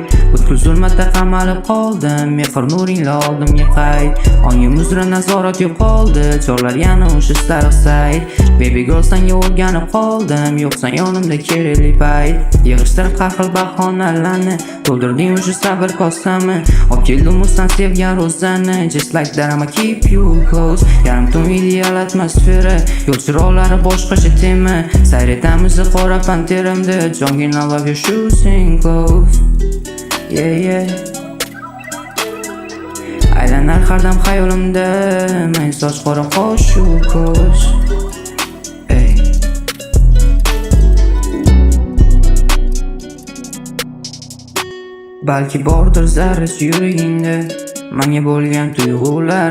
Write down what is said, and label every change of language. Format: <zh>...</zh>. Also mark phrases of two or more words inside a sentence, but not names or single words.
<uz>Butkul zulmatda qamalib qoldim, mehr nuringla oldimga qayd. Ongim uzra nazorat yo'qoldi, chorlar yana o'sha sariq sayt.</uz> <en>Baby girl</en> <uz>senga o'rganib qoldim, yo'qsan yonimda kerakli payt. Yig'ishtirib har xil bahonalarni, to'ldirding o'sha sabr kosami. Olib keldim o'zsan sevgan ro'zani,</uz> <en>just like that I'ma keep you close.</en> <uz>Yarim tun ideal atmosfera, yo'l chiroqlari boshqacha tema. Sayr etamiz qora panteramda, jongin</uz> <en>I love your shoes and clothes. Yeah yeah.</en> <uz>Aylanar har dam xayolimda, men soch qora qosh u ko'z. Balki bordir zarrasi yuragingda menga bo'lgan tuyg'ular.</uz>